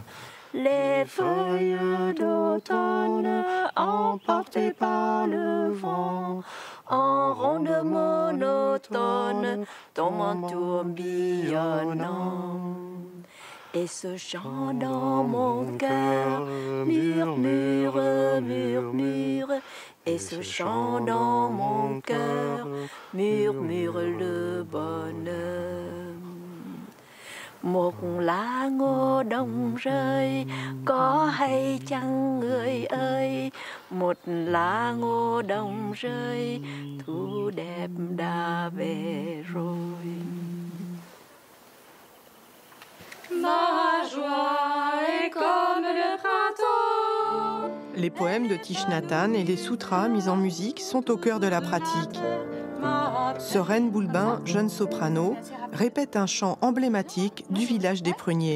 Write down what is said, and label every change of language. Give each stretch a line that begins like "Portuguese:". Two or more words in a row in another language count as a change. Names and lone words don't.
French: Les feuilles d'automne emportées par le vent, en ronde monotone, dans mon tourbillonnant. Et ce chant dans mon cœur murmure, murmure. Et ce chant dans mon cœur murmure le bonheur.
Vietnamese: Một lá ngô đông rơi, có hay chăng người ơi? Một lá ngô đông rơi, thu đẹp đã về rồi.
French: Ma joie est comme le printemps. Les poèmes de Thich Nhat Hanh et les sutras mis en musique sont au cœur de la pratique. Sereine Boulbin, jeune soprano, répète un chant emblématique du village des Pruniers.